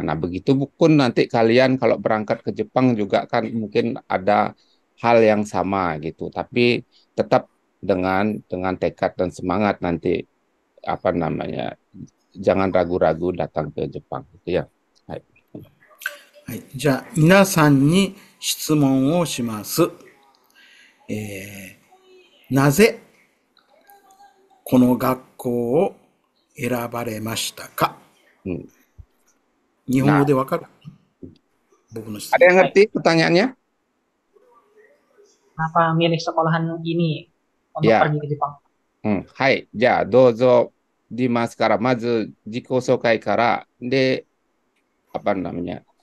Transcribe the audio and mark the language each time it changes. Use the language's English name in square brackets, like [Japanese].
[Indonesian] Nah, begitu pun nanti kalian kalau berangkat ke Jepang juga kan mungkin ada hal yang sama gitu, tapi tetap dengan tekad dan semangat nanti apa namanya, jangan ragu-ragu datang ke Jepang gitu ya. [Japanese] はい、じゃあ、皆さんに質問をします。なぜこの学校を選ばれましたか？日本語でわかる？僕の質問。 [Indonesian] Ada yang ngerti pertanyaannya? Kenapa milih sekolahan ini untuk pergi ke Jepang? [Japanese] はい。じゃあ、どうぞ、ディマスから、まず自己紹介から、で、 [Indonesian] apa namanya?